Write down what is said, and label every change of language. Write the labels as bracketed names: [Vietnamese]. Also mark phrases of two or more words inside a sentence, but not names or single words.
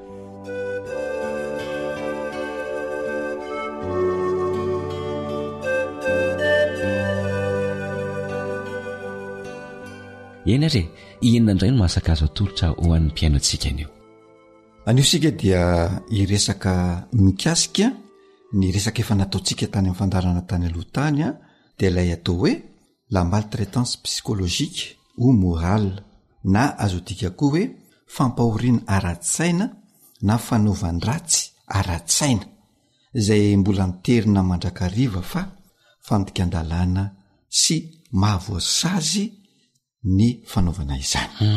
[Malagasy] Eny re, inona indray no mahasakazo atolotra ho an'ny mpiaino antsika anio? Aniosika dia iresaka mikasika ny resaka efa nataontsika tany amin'ny fandarana tany aloha tany dia ilay atao hoe [French] la maltraitance psychologique ou morale [Malagasy] na azotika koa hoe fampahoriana ara-tsaina na fanaovan-dratsy ara-tsaina izay mbola niterina mandrakariva fa fandikan-dalàna sy mahavoasazy ny fanaovana izany.